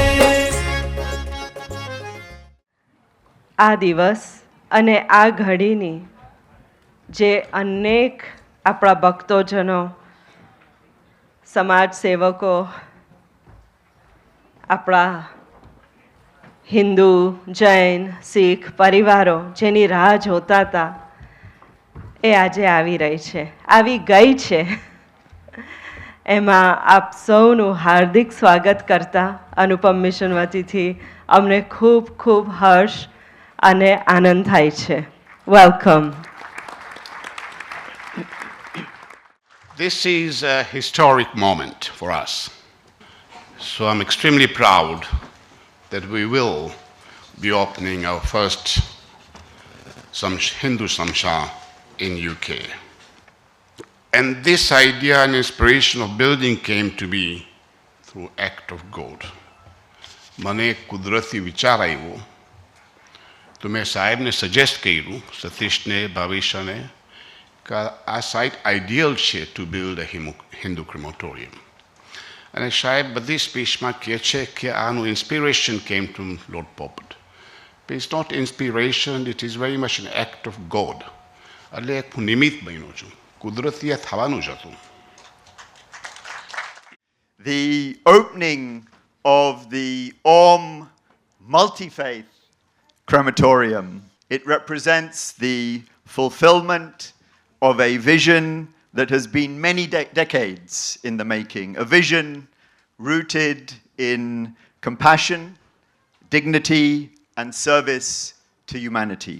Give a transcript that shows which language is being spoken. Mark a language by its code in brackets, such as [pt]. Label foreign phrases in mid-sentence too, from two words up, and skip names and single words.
[gu] આ દિવસ અને આ ઘડીની જે અનેક આપણા ભક્તોજનો, સમાજ સેવકો, આપણા હિન્દુ, જૈન, શીખ પરિવારો જેની રાહ જોતા હતા એ આજે આવી રહી છે, આવી ગઈ છે. એમાં આપ સૌનું હાર્દિક સ્વાગત કરતા અનુપમ મિશન વતીથી અમને ખૂબ ખૂબ હર્ષ અને આનંદ થાય છે. વેલકમ. [en] This is a historic moment for us. So I'm extremely proud that we will be opening our first Hindu Samsha in UK. And this idea and inspiration of building came to be through act of God. [gu] મને કુદરતી વિચાર આવ્યો તો મેં સાહેબને સજેસ્ટ કર્યું, સતીશને, ભાવિશાને, કે આ સાઇટ આઈડિયલ છે [en] to build a Hindu crematorium. [gu] અને સાહેબ બધી સ્પીચમાં કહે છે કે આનું [en] inspiration came to Lord Popat. But it's not inspiration, it is very much an act of God. [gu] એટલે એક હું નિમિત્ત બન્યો છું, કુદરતી આ થવાનું જ હતું. [en] The opening of the Om multi-faith crematorium, it represents the fulfillment of a vision that has been many decades in the making, a vision rooted in compassion, dignity, and service to humanity.